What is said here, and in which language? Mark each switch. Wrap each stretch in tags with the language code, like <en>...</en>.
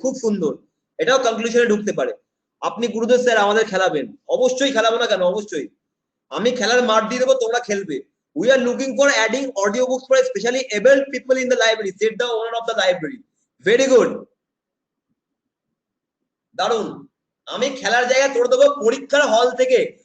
<bn>খুব সুন্দর, এটাও কনক্লুশনে ঢুকতে পারে। আপনি গুরুদেব স্যার আমাদের খেলাবেন, অবশ্যই খেলাবো না কেন, অবশ্যই আমি খেলার মাঠ দিয়ে দেবো, তোমরা খেলবে।</bn> <en>We are looking for adding audio books for especially able people in the library, said the owner of the library. Very good.</en> <bn>দারুণ, আমি খেলার জায়গায় করে দেবো পরীক্ষার হল থেকে।</bn>